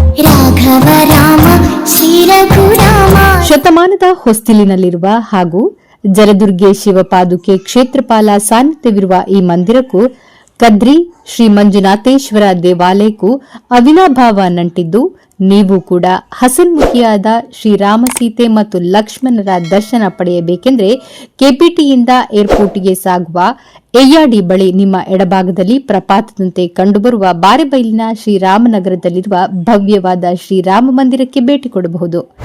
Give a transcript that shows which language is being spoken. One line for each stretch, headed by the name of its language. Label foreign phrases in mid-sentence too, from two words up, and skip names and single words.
Kannada: ಶತಮಾನದ ಹೊಸ್ತಿಲಿನಲ್ಲಿರುವ ಹಾಗೂ ಜಲದುರ್ಗೆ ಶಿವಪಾದುಕೆ ಕ್ಷೇತ್ರಪಾಲ ಸಾನ್ನಿಧ್ಯವಿರುವ ಈ ಮಂದಿರಕ್ಕೂ ಕದ್ರಿ ಶ್ರೀ ಮಂಜುನಾಥೇಶ್ವರ ದೇವಾಲಯಕ್ಕೂ ಅವಿನಾಭಾವ ನಂಟಿದ್ದು, ನೀವು ಕೂಡ ಹಸನ್ಮುಖಿಯಾದ ಶ್ರೀರಾಮ ಸೀತೆ ಮತ್ತು ಲಕ್ಷ್ಮಣರ ದರ್ಶನ ಪಡೆಯಬೇಕೆಂದರೆ ಕೆಪಿಟಿಯಿಂದ ಏರ್ಪೋರ್ಟ್ಗೆ ಸಾಗುವ ಎಯ್ಯಾಡಿ ಬಳಿ ನಿಮ್ಮ ಎಡಭಾಗದಲ್ಲಿ ಪ್ರಪಾತದಂತೆ ಕಂಡುಬರುವ ಬಾರೆಬೈಲಿನ ಶ್ರೀರಾಮನಗರದಲ್ಲಿರುವ ಭವ್ಯವಾದ ಶ್ರೀರಾಮ ಮಂದಿರಕ್ಕೆ ಭೇಟಿ ಕೊಡಬಹುದು.